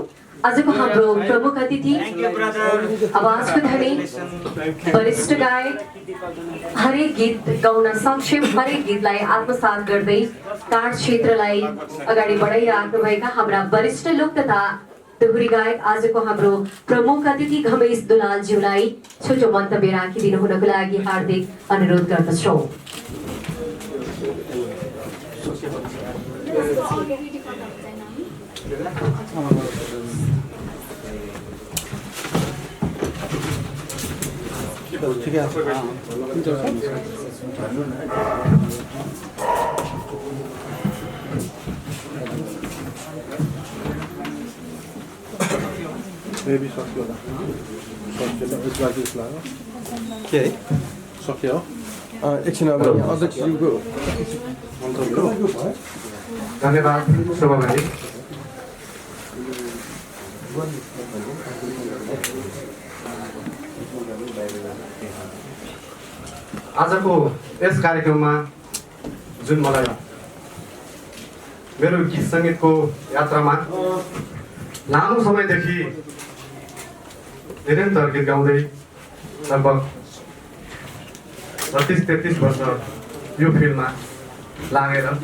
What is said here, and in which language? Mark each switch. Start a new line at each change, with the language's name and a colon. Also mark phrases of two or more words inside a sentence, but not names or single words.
Nepali: आजको हाम्रो प्रमुख अतिथि आवाजको धनी वरिष्ठ गायक, हरेक गीत गाउन सक्षम, हरेक गीतलाई आत्मसात गर्दै तार क्षेत्रलाई अगाडि बढाइराख्नुभएका हाम्रा वरिष्ठ लोक तथा दोहोरी गायक आजको हाम्रो प्रमुख अतिथि घमेश दुलालज्यूलाई छोटो मन्तव्य राखिदिनु हुनको लागि हार्दिक अनुरोध गर्दछौँ।
Hindi: ठीक है।
Nepali: ये भी सक्यो होला। के है सक्यो एकछिन अब अध्यक्षज्यूको धन्यवाद शोभा भाइ। आजको यस कार्यक्रममा जुन मलाई मेरो गीत सङ्गीतको यात्रामा लामो समयदेखि निरन्तर गीत गाउँदै लगभग 32-33 वर्ष यो फिल्डमा लागेर